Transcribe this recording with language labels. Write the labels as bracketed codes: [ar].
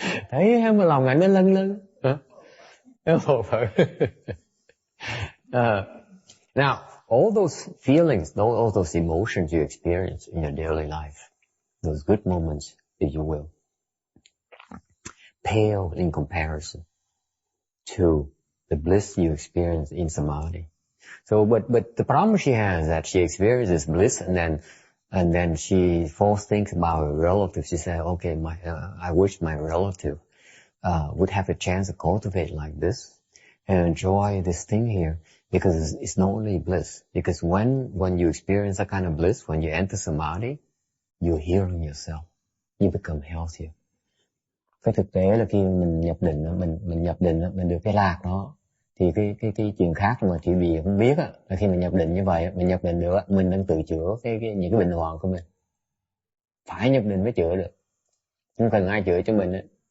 [vi] Thấy em mà lòng ảnh nó lân. [en] Now, all those feelings, all those emotions you experience in your daily life, those good moments, if you will, pale in comparison to the bliss you experience in samadhi. So, but the problem she has is that she experiences bliss and then she false thinks about her relative. She said, okay, I wish my relative would have a chance to cultivate like this and enjoy this thing here, because it's not only bliss. Because when you experience that kind of bliss, when you enter samadhi, you're healing yourself. You become healthier. [vi] Cái thực tế là khi mình nhập định, mình nhập định, mình được cái lạc đó, thì cái chuyện khác mà chị Bì không biết là khi mình nhập định như vậy, mình nhập định được, mình đang tự chữa những cái bệnh hoạn của mình. Phải nhập định mới chữa được, không cần ai chữa cho mình.